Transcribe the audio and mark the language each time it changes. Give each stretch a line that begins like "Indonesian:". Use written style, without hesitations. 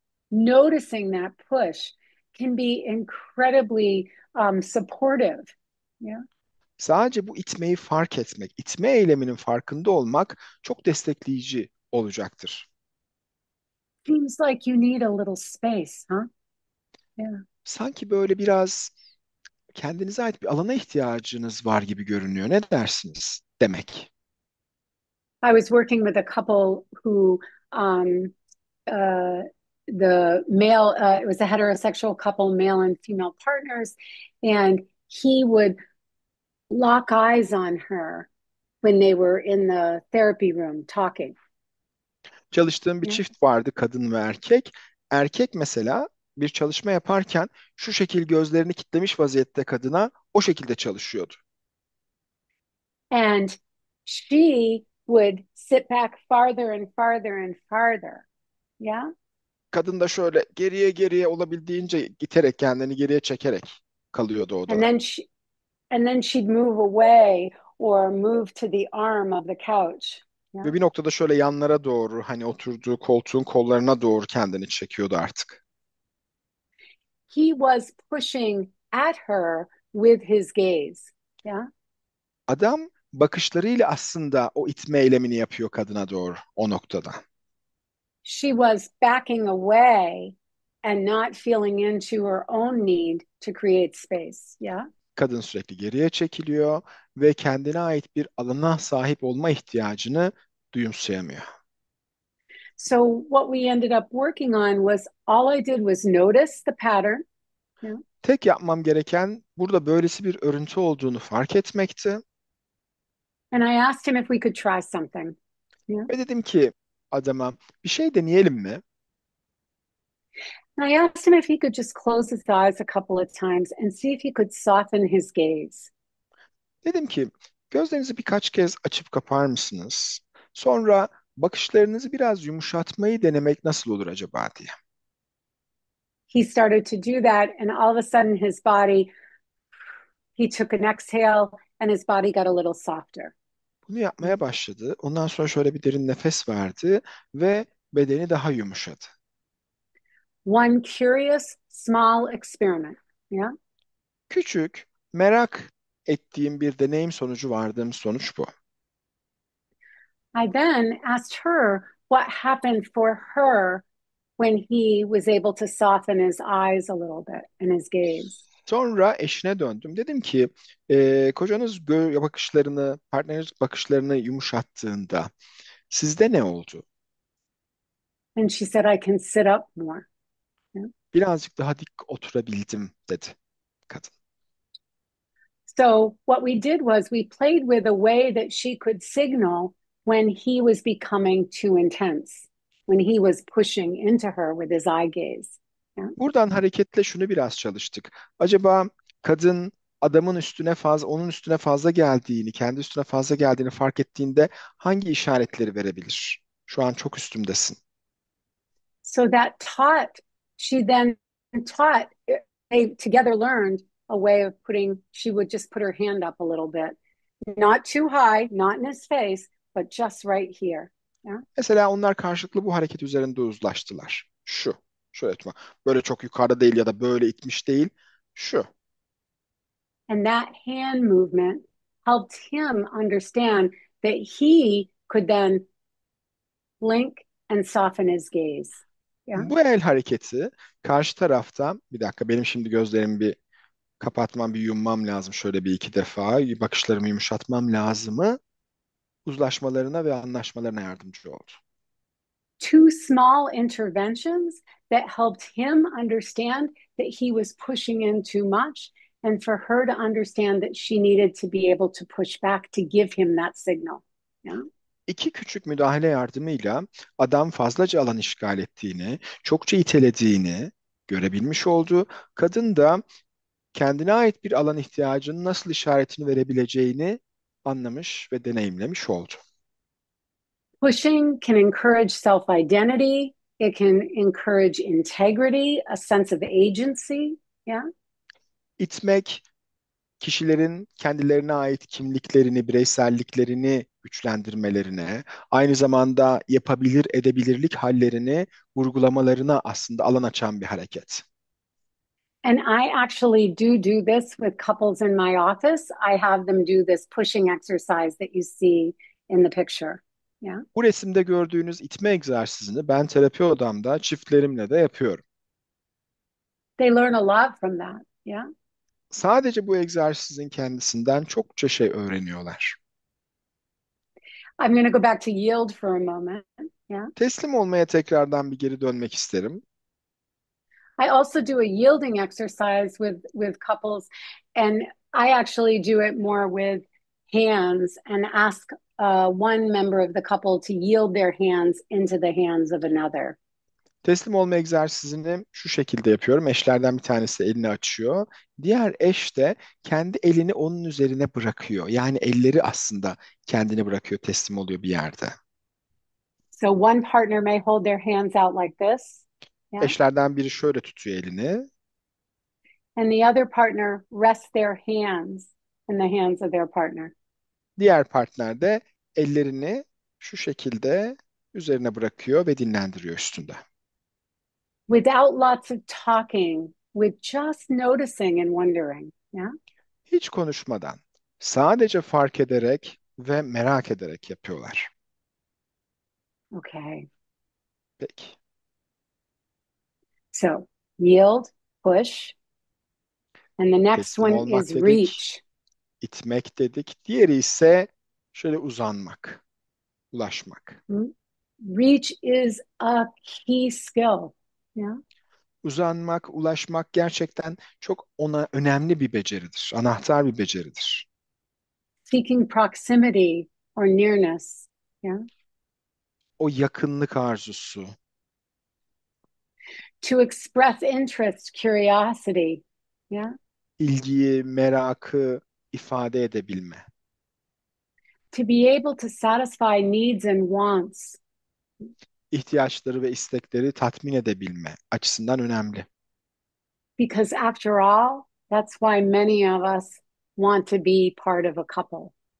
English: Noticing that push can be incredibly supportive. Yeah.
Turkish: Sadece bu itmeyi fark etmek, itme eyleminin farkında olmak çok destekleyici olacaktır.
English: Seems like you need a little space, huh? Yeah.
Turkish: Sanki böyle biraz kendinize ait bir alana ihtiyacınız var gibi görünüyor. Ne dersiniz? Demek.
English: I was working with a couple who uh, the male, it was a heterosexual couple, male and female partners, and he would lock eyes on her when they were in the therapy room talking.
Turkish: Çalıştığım bir
English: Yeah.
Turkish: çift vardı, kadın ve erkek. Erkek mesela bir çalışma yaparken şu şekil gözlerini kitlemiş vaziyette kadına o şekilde çalışıyordu.
English: And she would sit back farther and farther and farther. Yeah.
Turkish: Kadın da şöyle geriye geriye olabildiğince iterek kendini geriye çekerek kalıyordu
English: And
Turkish: odada.
English: then she'd move away or move to the arm of the couch. Yeah.
Turkish: Ve bir noktada şöyle yanlara doğru hani oturduğu koltuğun kollarına doğru kendini çekiyordu artık.
English: He was pushing at her with his gaze. Yeah.
Turkish: Adam bakışlarıyla aslında o itme eylemini yapıyor kadına doğru o noktada.
English: She was backing away and not feeling into her own need to create space. Yeah.
Turkish: Kadın sürekli geriye çekiliyor ve kendine ait bir alana sahip olma ihtiyacını duyumsayamıyor.
English: So what we ended up working on was all I did was notice the pattern. Yeah.
Turkish: Tek yapmam gereken burada böylesi bir örüntü olduğunu fark etmekti.
English: And I asked him if we could try something. Yeah.
Turkish: Ve dedim ki adama bir şey deneyelim mi?
English: And I asked him if he could just close his eyes a couple of times and see if he could soften his gaze.
Turkish: Dedim ki gözlerinizi birkaç kez açıp kapar mısınız? Sonra bakışlarınızı biraz yumuşatmayı denemek nasıl olur acaba diye.
English: He started to do that, and all of a sudden his body, he took an exhale and his body got a little softer.
Turkish: Bunu yapmaya başladı. Ondan sonra şöyle bir derin nefes verdi ve bedeni daha yumuşadı.
English: One curious small experiment. Yeah.
Turkish: Küçük, merak ettiğim bir deneyim sonucu vardığım sonuç bu.
English: I then asked her what happened for her when he was able to soften his eyes a little bit and his gaze.
Turkish: Sonra eşine döndüm. Dedim ki kocanız bakışlarını, partneriniz bakışlarını yumuşattığında sizde ne oldu?
English: And she said, I can sit up more. Yeah.
Turkish: Birazcık daha dik oturabildim dedi kadın.
English: So what we did was we played with a way that she could signal when he was becoming too intense, when he was pushing into her with his eye gaze. Yeah.
Turkish: Buradan hareketle şunu biraz çalıştık. Acaba kadın adamın üstüne fazla, onun üstüne fazla geldiğini, kendi üstüne fazla geldiğini fark ettiğinde hangi işaretleri verebilir? Şu an çok üstümdesin.
English: So that taught, she then taught, they together learned a way of putting, she would just put her hand up a little bit, not too high, not in his face, but just right here. Yeah.
Turkish: Mesela onlar karşılıklı bu hareket üzerinde uzlaştılar. Şöyle tutma. Böyle çok yukarıda değil ya da böyle itmiş değil. Şu.
English: And that hand movement helped him understand that he could then blink and soften his gaze. Yeah.
Turkish: Bu el hareketi karşı tarafta, bir dakika benim şimdi gözlerimi bir kapatmam, bir yummam lazım şöyle bir iki defa. Bakışlarımı yumuşatmam lazımı uzlaşmalarına ve anlaşmalarına yardımcı oldu.
English: Two small interventions that helped him understand that he was pushing in too much and for her to understand that she needed to be able to push back to give him that signal. Yeah.
Turkish: İki küçük müdahale yardımıyla adam fazlaca alan işgal ettiğini, çokça itelediğini görebilmiş oldu. Kadın da kendine ait bir alan ihtiyacının nasıl işaretini verebileceğini anlamış ve deneyimlemiş oldu.
English: Pushing can encourage self-identity. It can encourage integrity, a sense of agency. Yeah.
Turkish: İtmek, kişilerin kendilerine ait kimliklerini, bireyselliklerini güçlendirmelerine, aynı zamanda yapabilir edebilirlik hallerini vurgulamalarına aslında alan açan bir hareket.
English: And I actually do this with couples in my office. I have them do this pushing exercise that you see in the picture. Yeah.
Turkish: Bu resimde gördüğünüz itme egzersizini ben terapi odamda çiftlerimle de yapıyorum.
English: They learn a lot from that. Yeah.
Turkish: Sadece bu egzersizin kendisinden çokça şey öğreniyorlar.
English: I'm going to go back to yield for a moment. Yeah.
Turkish: Teslim olmaya tekrardan bir geri dönmek isterim.
English: I also do a yielding exercise with couples, and I actually do it more with hands and ask one member of the couple to yield their hands into the hands of another.
Turkish: Teslim olma egzersizini şu şekilde yapıyorum. Eşlerden bir tanesi elini açıyor. Diğer eş de kendi elini onun üzerine bırakıyor. Yani elleri aslında kendini bırakıyor, teslim oluyor bir yerde.
English: So one partner may hold their hands out like this. Yeah.
Turkish: Eşlerden biri şöyle tutuyor elini.
English: And the other partner rests their hands in the hands of their partner.
Turkish: Diğer partner de ellerini şu şekilde üzerine bırakıyor ve dinlendiriyor üstünde.
English: Without lots of talking, with just noticing and wondering. Yeah.
Turkish: Hiç konuşmadan, sadece fark ederek ve merak ederek yapıyorlar.
English: Okay.
Turkish: Peki.
English: So yield, push. And the next
Turkish: Teslim
English: one
Turkish: olmak
English: is
Turkish: dedik,
English: reach.
Turkish: itmek dedik. Diğeri ise şöyle uzanmak, ulaşmak.
English: Reach is a key skill. Yeah.
Turkish: Uzanmak, ulaşmak gerçekten çok önemli bir beceridir, anahtar bir beceridir.
English: Seeking proximity or nearness. Yeah.
Turkish: O yakınlık arzusu,
English: To express interest, curiosity. Yeah.
Turkish: ilgiyi, merakı ifade edebilme. To be able to satisfy needs and wants. İhtiyaçları ve istekleri tatmin edebilme açısından önemli.
English: Because after all, that's why many of us want to be part of a couple.